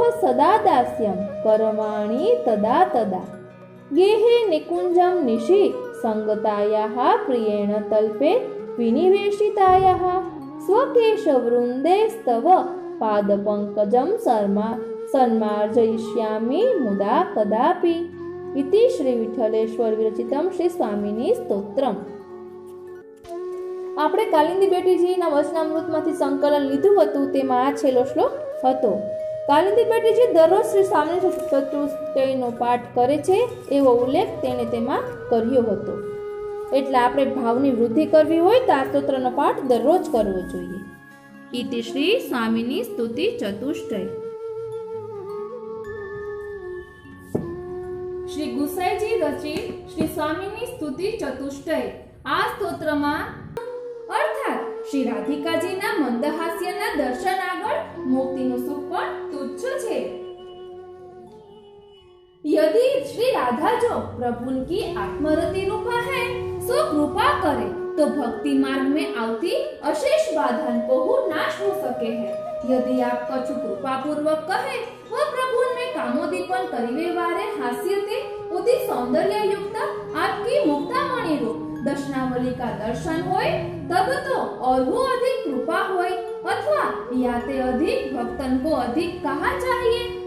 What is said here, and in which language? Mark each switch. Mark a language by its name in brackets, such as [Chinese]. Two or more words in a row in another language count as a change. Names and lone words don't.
[Sanskrit] सदा दास्यं करवाणि तदा तदा गेहे निकुञ्जं निशि सङ्गतायाः प्रियेण तल्पे विनिवेशितायाः स्वकेशवृन्दे स्तव पादपङ्कजं सन्मार्जयिष्यामि मुदा कदापि इति श्री विठ्ठलेश्वर विरचितम श्री स्वामिनी સ્તોત્રમ. [Gujarati] આપણે કાલિંદી બેટીજીના વચનામૃતમાંથી સંકલન લીધું હતું, તેમાં આ છેલ્લો શ્લોક હતો. કાલિંદી બેટીજી દરરોજ શ્રી સ્વામિની ચતુષ્ટયનો પાઠ કરે છે એવો ઉલ્લેખ તેણે તેમાં કર્યો હતો. એટલે આપણે ભાવની વૃદ્ધિ કરવી હોય તો આ સ્તોત્રનો પાઠ દરરોજ કરવો જોઈએ. ઇતિ શ્રી સ્વામિની સ્તુતિ ચતુષ્ટય. શ્રી ગુસાઈજી રચિત શ્રી સ્વામિની સ્તુતિ ચતુષ્ટય. આ સ્તોત્રમાં અર્થાત શ્રી રાધિકાજીના મંદહાસ્યના દર્શન આગળ મુક્તિનું સુખ પણ તુચ્છ છે. [Braj] यदि श्री राधा जो प्रभु की आत्मरति रूपा है सो कृपा करे तो भक्ति मार्ग में आती अशेष बाधा को नाश हो सके है. यदि आप कछु कृपा पूर्वक कहे वो प्रभु में कामोदीपन करीवे वारे हास्यते उदी सौंदर्य युक्त आपकी मुक्तामणि रूप दर्शनावली का दर्शन होय तब तो और वो अधिक कृपा होय अथवा याते अधिक भक्तन को अधिक कहा चाहिए.